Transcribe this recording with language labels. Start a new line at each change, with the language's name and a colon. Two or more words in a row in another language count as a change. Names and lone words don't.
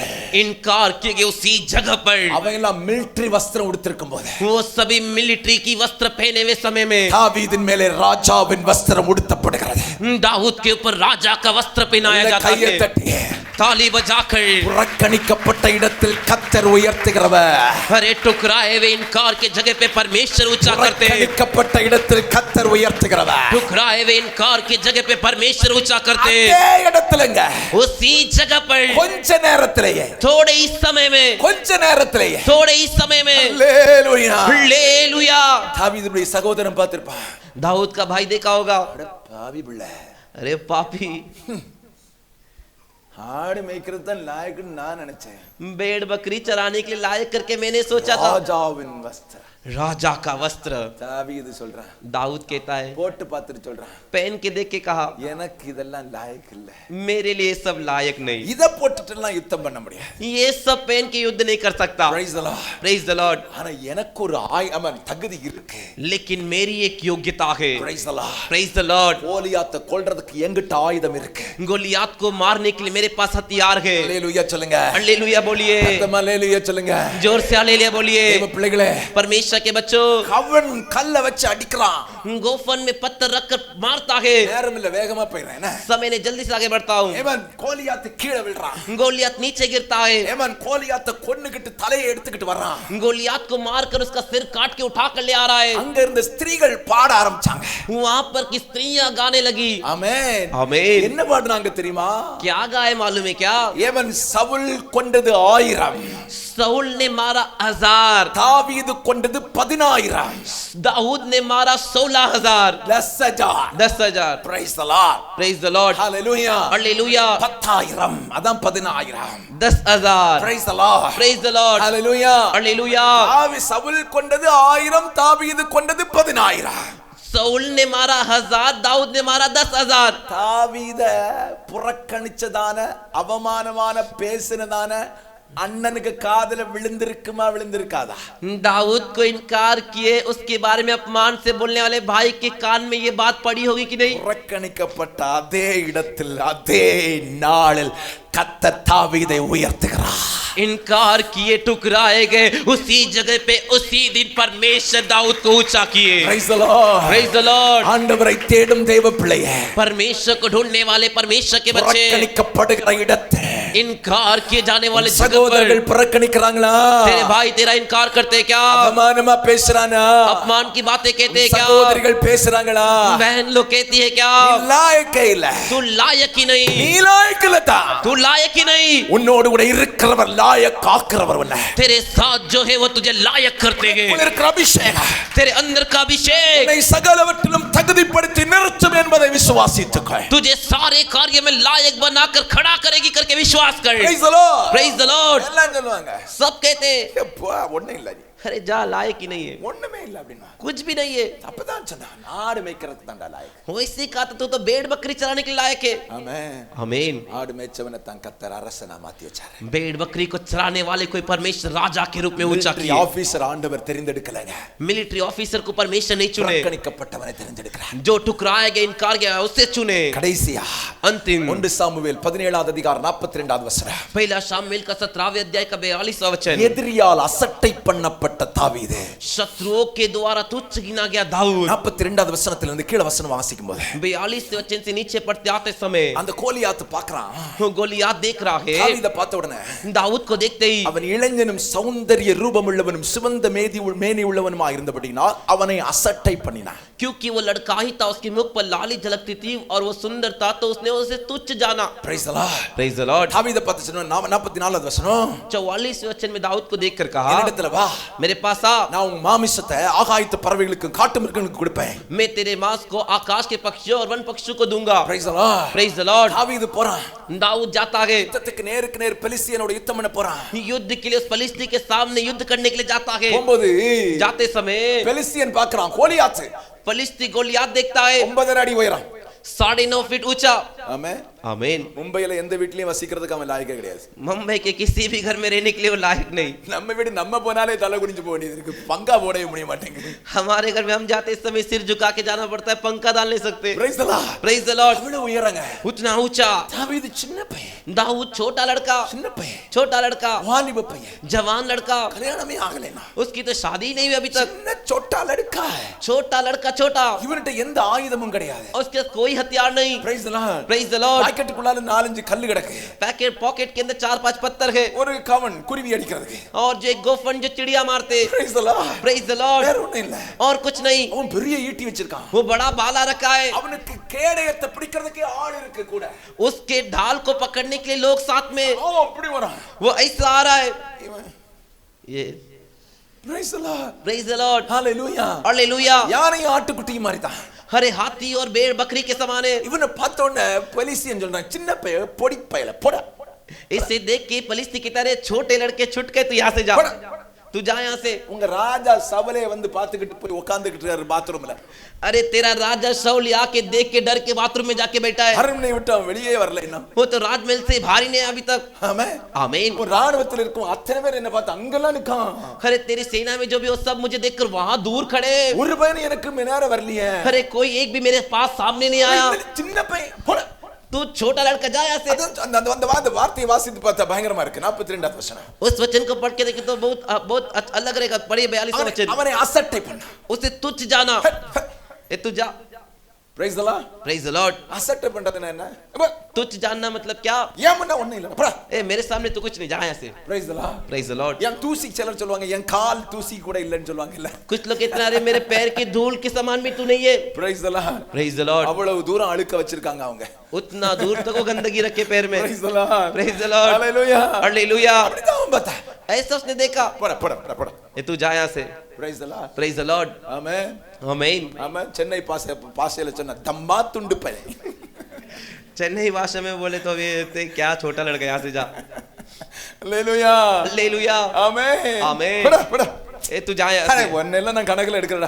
Hindi: इनकार किए गए उसी जगह पर
Tamil: அவங்கெல்லாம் மிலிட்டரி வஸ்திரம் உடுத்திருக்கும் போது
Hindi: वो सभी मिलिट्री की वस्त्र पहने हुए समय में
Tamil: தாவீதின் மேலே ராஜாவின் வஸ்திரம் உடுத்தப்படுகிறது.
Hindi: दाऊद के ऊपर राजा का वस्त्र पहनाया
Tamil: நல்ல
Hindi: जाता
Tamil: கையை
Hindi: है।
Tamil: தட்டி
Hindi: ताली बजाकर
Tamil: புறக்கணிக்கப்பட்ட இடத்தில் கர்த்தர் உயர்த்துகிறவர்.
Hindi: अरे ठुकराए हुए इनकार के जगह पे परमेश्वर ऊंचा करते हैं।
Tamil: புறக்கணிக்கப்பட்ட இடத்தில் கர்த்தர் உயர்த்துகிறவர்.
Hindi: ठुकराए हुए इनकार के जगह पे परमेश्वर ऊंचा करते हैं।
Tamil: அதே இடத்துலங்க
Hindi: उसी जगह पर
Tamil: கொஞ்ச நேரத்திலேயே
Hindi: थोड़े इस समय में,
Tamil: கொஞ்ச நேரத்திலேயே
Hindi: थोड़े इस समय में
Tamil: அல்லேலூயா.
Hindi: हालेलुया।
Tamil: தாவீதுடைய சகோதரன் பார்த்திருப்பான்.
Hindi: दाऊद का भाई देखा होगा,
Tamil: அட பாவி பிள்ளை,
Hindi: अरे पापी,
Tamil: ஆடு மேய்க்கிறது தான் லாயக்குன்னு நான் நினைச்சேன்.
Hindi: भेड़ बकरी चराने के लिए लायक करके मैंने सोचा था।
Tamil: ராஜாவின் வஸ்திரம்,
Hindi: राजा का वस्त्र।
Tamil: தாவீது சொல்றான்,
Hindi: दाऊद कहता है,
Tamil: போட்டு பார்த்துட்டு சொல்றான்,
Hindi: पहन के देख के कहा,
Tamil: எனக்கு இதெல்லாம் லாயக்கு இல்ல,
Hindi: मेरे लिए सब लायक नहीं,
Tamil: இத போட்டுட்டுலாம் யுத்தம் பண்ண முடியாது,
Hindi: ये सब पहन के युद्ध नहीं कर सकता।
English: Praise the Lord. Praise the Lord.
Tamil: ஆனா எனக்கு ஒரு தகுதி இருக்கு,
Hindi: लेकिन मेरी एक योग्यता है।
English: Praise the Lord. Praise the Lord.
Tamil: கோலியாத்தை கொல்றதுக்கு என்கிட்ட ஆயுதம் இருக்கு,
Hindi: गोलियात को मारने के लिए मेरे पास हथियार है।
Tamil: ஹalleluya சொல்லுங்க,
Hindi: हालेलुया बोलिए,
Tamil: ஹalleluya சொல்லுங்க,
Hindi: जोर से हालेलुया बोलिए।
Tamil: தேவ பிள்ளைகளே,
Hindi: परमेश्वर के बच्चों,
Tamil: அவன் கல்ல வச்சு அடிக்கிறான்,
Hindi: गोफन में पत्थर रखकर मारता है।
Tamil: நேரம் இல்ல, வேகமா போயிறேன்,
Hindi: समय ने जल्दी से आगे बढ़ता हूँ।
Tamil: ஏமன் கோலியாத்து கீழே விழுறான்,
Hindi: गोलियात नीचे गिरता है।
Tamil: ஏமன் கோலியாத்தை கொன்னுகிட்டு தலையை எடுத்துக்கிட்டு வர்றான்,
Hindi: गोलियात को मारकर उसका सिर काट के उठा कर ले आ रहा है।
Tamil: அங்க இருந்த ஸ்திரீகள் பாட ஆரம்பிச்சாங்க,
Hindi: वहां पर की स्त्रियां गाने लगी।
Tamil: ஆமென்
Hindi: आमीन।
Tamil: என்ன பாடுனாங்க தெரியுமா?
Hindi: क्या गाए मालूम है क्या?
Tamil: ஏமன் சவுல் கொண்டது 1000,
Hindi: साउल ने मारा 1000,
Tamil: தாவீது கொண்டது 10000,
Hindi: दाऊद ने मारा 16000,
Tamil: 10,000.
Hindi: 10,000।
English: Praise the Lord. Praise the Lord. Hallelujah.
Hindi: हालेलुया।
Tamil: 10,000 அதான் 10000.
Hindi: 10,000।
English: Praise the Lord. Praise the Lord. Hallelujah.
Hindi: हालेलुया।
Tamil: சவுல் கொண்டது 1000, தாவீது கொண்டது 10000.
Hindi: साउल ने मारा 1000, दाऊद ने मारा 10,000।
Tamil: தாவீத புறக்கணிச்சதான அவமானமான பேசினதான அண்ணனுக்கு காதுல விழுந்திருக்குமா விழுந்திருக்காதா?
Hindi: दाऊद को इनकार किए उसके बारे में अपमान से बोलने वाले भाई के कान में ये बात पड़ी होगी कि नहीं?
Tamil: புறக்கணிக்கப்பட்ட அதே இடத்தில் அதே நாளில் கர்த்தர் தாவீதை உயர்த்துகிறார்.
Hindi: इनकार किए ठुकराए गए उसी जगह पे उसी दिन परमेश्वर दाऊद को ऊंचा किए।
English: Praise the Lord. Praise the Lord.
Tamil: ஆண்டவரை தேடும் தேவ பிள்ளையே,
Hindi: परमेश्वर को ढूंढने वाले परमेश्वर के बच्चे,
Tamil: புறக்கணிக்கப்படுகிற இடத்தை
Hindi: इनकार किए जाने वाले जगह
Tamil: சகோதரர்கள்
Hindi: पर
Tamil: புறக்கணிக்கிறாங்களா?
Hindi: तेरे भाई तेरा इनकार करते क्या?
Tamil: அவமானமா பேசுறானா?
Hindi: अपमान की बातें कहते हैं क्या?
Tamil: சகோதரிகள் பேசுறாங்களா?
Hindi: बहन लोग कहती है क्या?
Tamil: லாயக்கே இல்ல,
Hindi: तू लायक ही नहीं,
Tamil: நீ லாயக்கில்லதா,
Hindi: तू लायक ही नहीं।
Tamil: உன்னோடு கூட இருக்கிறவர் லாயக்காக்குறவர் உன்னை,
Hindi: तेरे साथ जो है वो तुझे लायक करते हैं।
Tamil: உனக்கு இருக்கிற அபிஷேகம்
Hindi: तेरे अंदर का अभिषेक
Tamil: உன்னை சகலவற்றிலும் தகுதிப்படுத்தி நிறுத்தும் என்பதை விசுவாசித்துக்கொள்.
Hindi: तुझे सारे कार्य में लायक बनाकर खड़ा करेगी करके विश्वास कर।
English: Praise the Lord. Praise the Lord.
Tamil: எல்லாம் சொல்லுவாங்க,
Hindi: सब कहते हैं,
Tamil: எப்பா ஒண்ணும் இல்ல,
Hindi: अरे जा लायक ही नहीं है,
Tamil: ஒண்ணுமே இல்ல அப்படின்னா
Hindi: कुछ भी नहीं है।
Tamil: அப்பதான் சொன்னா ஆடு மேய்க்கிறதுக்கு தான்டா லாயக்கு.
Hindi: वैसे कहा तू तो भेड़ बकरी चराने के लिए लायक है।
Tamil: ஆமென்.
Hindi: आमीन।
Tamil: ஆடு மேய்ச்சவனை தான் கர்த்தர் அரசனா மாத்தி வச்சாரு.
Hindi: भेड़ बकरी को चराने वाले कोई परमेश्वर राजा के रूप में ऊंचा
Tamil: மிலிட்டரி
Hindi: किया।
Tamil: ஆபீசர் ஆண்டவர் தெரிந்தெடுக்கலங்க,
Hindi: मिलिट्री ऑफिसर को परमेश्वर नहीं चुने,
Tamil: புறக்கணிக்கப்பட்டவனை தெரிந்தெடுக்கிறார்.
Hindi: जो ठुकराए गए इनकार किया उससे चुने।
Tamil: கடைசியா
Hindi: अंतिम
Tamil: 1 சாமுவேல் 17வது அதிகாரம் 42வது வசனம்,
Hindi: पहला शामुएल का 17वें अध्याय का 42वां वचन,
Tamil: எதிரியால் அசட்டை பண்ணப்பட்ட தாவீது,
Hindi: शत्रुओं के द्वारा तुच्छ गिना गया दाऊद।
Tamil: 42வது வசனத்திலிருந்து கீழ வசனம் வாசிக்கும் போது
Hindi: 42 वचन से नीचे पढ़ते आते समय
Tamil: அந்த கோலியாத் பார்க்கறான்,
Hindi: गोलियात देख रहा है।
Tamil: தாவீதை பார்த்த உடனே
Hindi: दाऊद को देखते ही
Tamil: அவன் இளைஞனும் சௌந்தரிய ரூபமுள்ளவனும் சிவந்த மேனி உள்ளவனுமாய் இருந்தபடியினால் அவனை அசட்டை பண்ணினான்.
Hindi: क्योंकि वो लड़का ही था, उसके मुख पर लाली झलकती थी और वो सुंदर था, तो उसने उसे तुच्छ जाना।
English: Praise the Lord. Praise the Lord।
Tamil: தாவீதை பார்த்து சொன்னான், 44வது வசனம்,
Hindi: 44 वचन में दाऊद को देखकर कहा,
Tamil: என்னிடத்துல வா,
Hindi: मेरे पास आ,
Tamil: நான் உன் மாமிசத்தை ஆகாயத்து பறவைகளுக்கும் காட்டு மிருகங்களுக்கும் கொடுப்பேன்.
Hindi: मैं तेरे मांस को आकाश के पक्षियों और वन पक्षियों को दूंगा।
English: Praise the Lord. Praise the Lord।
Tamil: தாவீது போறான்,
Hindi: दाऊद जाता है,
Tamil: யுத்தத்துக்கு நேருக்கு நேர் பெலிஸ்தியனோட யுத்தம் பண்ண போறான்.
Hindi: युद्ध के लिए उस फलिस्ती के सामने युद्ध करने के लिए जाता है।
Tamil: போகும்போது
Hindi: जाते समय
Tamil: பெலிஸ்தியன் பார்க்கறான், கோலியாத்
Hindi: फलिस्ती गोलियात देखता है,
Tamil: 9 அடி உயரம்,
Hindi: 9.5 फीट ऊंचा।
Tamil: ஆமென்.
Hindi: आमीन।
Tamil: மும்பையில எந்த வீட்லயும் வசிக்கிறதுக்கு அவன் லாயக்கே கிடையாது.
Hindi: मुंबई के किसी भी घर में रहने के लिए वो लायक नहीं।
Tamil: நம்ம வீடு நம்ம போனாலே தலை குனிஞ்சு போக வேண்டியது இருக்கு, பங்கா போடவே முடிய மாட்டேங்குது.
Hindi: हमारे घर में हम जाते इस समय सिर झुका के जाना पड़ता है, पंखा डाल नहीं सकते।
English: Praise the Lord. Praise the Lord।
Tamil: அவ்வளவு உயரங்க.
Hindi: उतना ऊंचा।
Tamil: தாவீது சின்ன பையன்,
Hindi: दाऊद छोटा लड़का,
Tamil: சின்ன பையன்,
Hindi: छोटा लड़का,
Tamil: வாலிப பையன்,
Hindi: जवान लड़का,
Tamil: கல்யாணமே ஆகலைனா,
Hindi: उसकी तो शादी नहीं हुई अभी तक। சின்ன छोटा लड़का है, छोटा लड़का छोटा,
Tamil: இவன்ட்ட எந்த ஆயுதமும் கிடையாது.
Hindi: उसके पास कोई हथियार नहीं।
English: Praise the Lord. Praise the Lord।
Tamil: பாக்கெட்டுக்குள்ளால 4-5 கல்லு கிடக்கு,
Hindi: पैकेट पॉकेट के अंदर 4-5 पत्थर है,
Tamil: ஒரு கவன் குருவி அடிக்கிறதுக்கு.
Hindi: और जो एक गोफन जो चिड़िया मारते।
English: Praise the Lord. Praise the Lord।
Tamil: வேற ஒண்ணும் இல்ல.
Hindi: और कुछ नहीं।
Tamil: அவன் பெரிய ஈட்டி வச்சிருக்கான்,
Hindi: वो बड़ा भाला रखा है,
Tamil: அவனுக்கு கேடயத்தை பிடிக்கிறதுக்கே ஆள் இருக்கு கூட.
Hindi: उसके ढाल को पकड़ने के लिए लोग साथ में।
Tamil: அவன் அப்படி வரான்,
Hindi: वो ऐसा आ रहा है
Tamil: இவன்.
Hindi: ये।
English: Praise the Lord. Praise the Lord। Hallelujah.
Hindi: हालेलुया।
Tamil: யானை ஆட்டுக்குட்டி மாதிரி தான்.
Hindi: हरे हाथी और भेड़ बकरी के समान है।
Tamil: இவனை பார்த்த உடனே பெலிஸ்தியன் சொல்றான், சின்ன பைய பொடி பயல போடா,
Hindi: इसे देख के फलिस्ती की तरह छोटे लड़के छुट के तू यहाँ से जा,
Tamil: போடா.
Hindi: तू तू जा यहाँ से।
Tamil: உங்க ராஜா சவுலே வந்து பாத்துக்கிட்டு போய் உட்கார்ந்துகிட்டு இருக்காரு பாத்ரூம்ல।
Hindi: अरे तेरा राजा शाऊल आके देख के डर के बाथरूम में जाके बैठा है।
Tamil: அரண்மனை விட்டு அவன் வெளியே வரல இன்னும்।
Hindi: वो तो राजमहल से बाहर ही नहीं अभी तक।
Tamil: ஆமென்
Hindi: आमीन।
Tamil: ஒரு ராணுவத்துல இருக்கும் அத்தனை பேர் என்ன பார்த்து அங்கெல்லாம் நிக்கான்।
Hindi: अरे तेरी सेना में जो भी वो सब मुझे देखकर वहां दूर खड़े।
Tamil: ஒரு பையன் எனக்கு முன்னால வரலையே।
Hindi: अरे कोई एक भी मेरे पास सामने नहीं आया।
Tamil: சின்ன பையன் போடா।
Hindi: तू छोटा लड़का जा यहाँ से।
Tamil: அந்த வார்த்தையை வாசித்து பார்த்தா பயங்கரமா இருக்கு। 42வது வசனம்।
Hindi: उस वचन को पढ़ के देखे तो बहुत अलग रहेगा। पढ़िए 42वां वचन।
Tamil: அவனை அசட்டை பண்ண।
Hindi: उसे तुच्छ जाना। ए तू जा।
English: Praise the Lord. Praise the Lord.
Tamil: அசட்டை பண்றதுன்னா என்ன?
Hindi: तुच्छ जानना मतलब क्या?
Tamil: ஏமன்னா ஒண்ணு இல்ல போடா।
Hindi: ए मेरे सामने तो कुछ नहीं, जा यहाँ से।
English: Praise the Lord. Praise the Lord.
Tamil: என் தூசி சிலர் சொல்லுவாங்க என் கால் தூசி கூட இல்லன்னு சொல்லுவாங்க இல்ல।
Hindi: कुछ लोग इतना, अरे मेरे पैर की धूल के समान भी तू नहीं है।
English: Praise the Lord. Praise the Lord.
Tamil: அவ்வளவு தூரம் அழுக்க வச்சிருக்காங்க அவங்க।
Hindi: उतना दूर तक वो गंदगी रखे पैर में।
English: Praise the Lord. Praise the Lord. Hallelujah. Hallelujah.
Tamil: அப்படிதான் அவன் பார்த்தா।
Hindi: ऐसा उसने देखा।
Tamil: போடா போடா போடா போடா।
Hindi: ए तू जा यहाँ से।
English: Praise the Lord. Praise the Lord.
Tamil: ஆமென்।
Hindi: आमीन।
Tamil: ஆமென்। சென்னை பாஷையில சொன்னா தம்மா துண்டு பையன்।
Hindi: चेन्नई भाषा में बोले तो ये क्या छोटा लड़का, यहाँ से जा।
English: Hallelujah. Hallelujah.
Tamil: ஆமென்।
Hindi: आमीन।
Tamil: போடா போடா।
Hindi: ए तू जा यहाँ அரே से।
Tamil: ஒண்ணெல்லாம் நான் கணக்குல எடுக்கறடா।